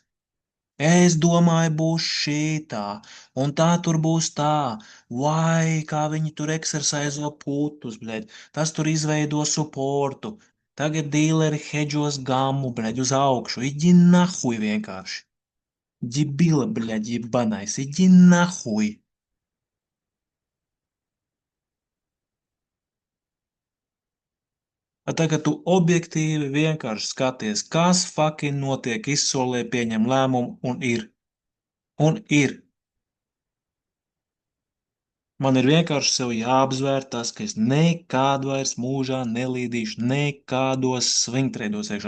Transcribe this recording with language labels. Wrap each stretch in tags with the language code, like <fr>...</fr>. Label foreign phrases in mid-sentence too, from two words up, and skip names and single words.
<lv>Es domāju, būs šī, un tā tur būs tā, vai kā viņi tur eksersaizo putus, bļaļ, tas tur izveido suportu. Tagad dīleri hedžos gamu, bļaļ, uz augšu.</lv> <ru>иди нахуй vienkārši. Дебила, блядь, ебанais, иди нахуй.</ru> <lv>Tagad tu objektīvi vienkārši skaties, kas fucking notiek, izsolē, pieņem lēmumu un ir. Un ir. Man ir vienkārši sev jāapzvēr tas, ka es nekādu vairs mūžā nelīdīšu, nekādos svingtreidos iekšā.</lv>